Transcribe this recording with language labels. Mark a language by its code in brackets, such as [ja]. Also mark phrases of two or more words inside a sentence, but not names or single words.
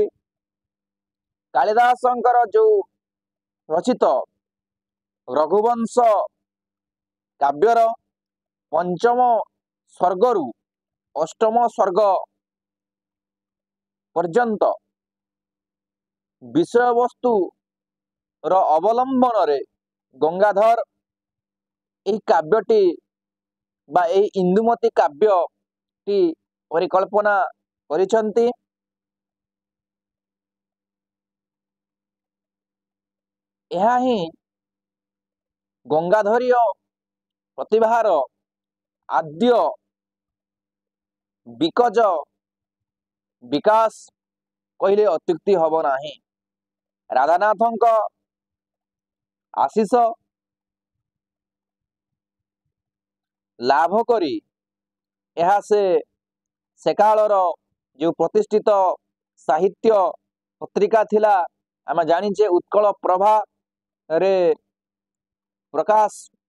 [or] କାଳିଦାସଙ୍କର ଯେଉଁ ରଚିତ ରଘୁବଂଶ କାବ୍ୟର ପଞ୍ଚମ ସର୍ଗରୁ ଅଷ୍ଟମ ସର୍ଗ ପର୍ଯ୍ୟନ୍ତ ବିଷୟବସ୍ତୁର ଅବଲମ୍ବନରେ ଗଙ୍ଗାଧର ଏହି କାବ୍ୟଟି ବା ଏହି ଇନ୍ଦୁମତୀ କାବ୍ୟଟି ପରିକଳ୍ପନା କରିଛନ୍ତି। ଏହା ହିଁ ଗଙ୍ଗାଧରୀୟ ପ୍ରତିଭାର ଆଦ୍ୟ ବିକଜ ବିକାଶ କହିଲେ ଅତ୍ୟୁକ୍ତି ହେବ ନାହିଁ। ରାଧାନାଥଙ୍କ ଆଶିଷ ଲାଭ କରି ଏହା ସେ କାଳର ଯେଉଁ ପ୍ରତିଷ୍ଠିତ ସାହିତ୍ୟ ପତ୍ରିକା ଥିଲା ଆମେ ଜାଣିଛେ ଉତ୍କଳ ପ୍ରଭାରେ ପ୍ରକାଶ